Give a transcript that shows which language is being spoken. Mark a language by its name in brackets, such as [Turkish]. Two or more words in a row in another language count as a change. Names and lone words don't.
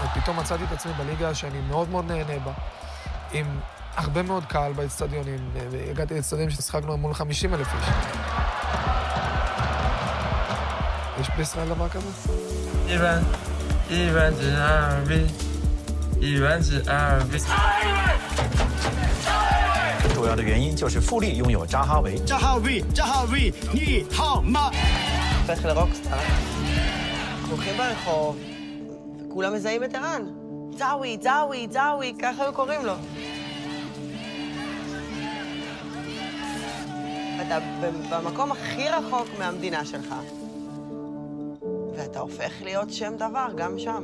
[Hebrew] פתאום מצאתי את עצמי בליגה שאני מאוד מאוד נהנה בה, עם הרבה מאוד קהל באצטדיונים. הגעתי לאצטדיונים ששחקנו מול 50,000 איש. יש בישראל דבר כזה? איראן זה ערבי, איראן זה ערבי. [Chinese] 主要的原因就是富力拥有扎哈维。扎哈维，你好吗？ [Hebrew] הופך לרוקסטאר. אנחנו הולכים ברחוב, וכולם מזהים את ערן. זאווי, ככה היו קוראים לו. אתה במקום הכי רחוק מהמדינה שלך, ואתה הופך להיות שם דבר גם שם.